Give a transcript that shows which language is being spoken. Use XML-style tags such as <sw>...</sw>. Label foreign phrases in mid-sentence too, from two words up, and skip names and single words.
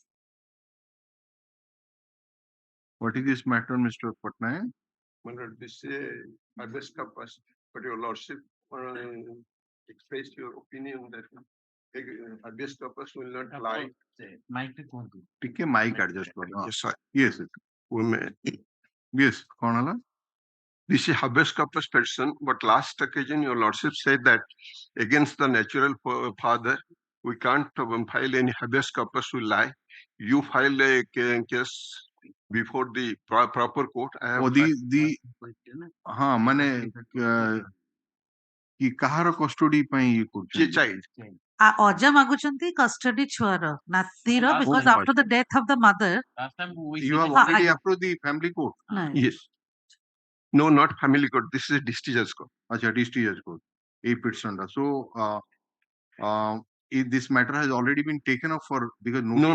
<en>What is this matter, Mr. Patnaik? My lord, this habeas corpus, but your lordship expressed your opinion that habeas corpus will not lie.</en> <or>ଟିକେ</or> <en>mic adjust</en> <or>କର</or> <en>Yes, sir. yes We may.</en> <or>yes କଣ ହେଲା</or> <en>This is habeas corpus petition, but last occasion your lordship said that against the natural father, we can't file any habeas corpus will lie. You filed a case before the proper court. I have</en> <or>ଓ the ହଁ ମାନେ କି କାହାର କଷ୍ଟଡି ପାଇଁ ଇଏ କରୁଛନ୍ତି</or> <en>child.</en> <or>ଅଜା ମାଗୁଛନ୍ତି କଷ୍ଟଡି ଛୁଆର ନାତିର because</or> <en>Oh, after the death of the mother you have already approved the family court Yes. No, not family court. This is discharge court. acha discharge court a petition so if this matter has already been taken up for because No,</en>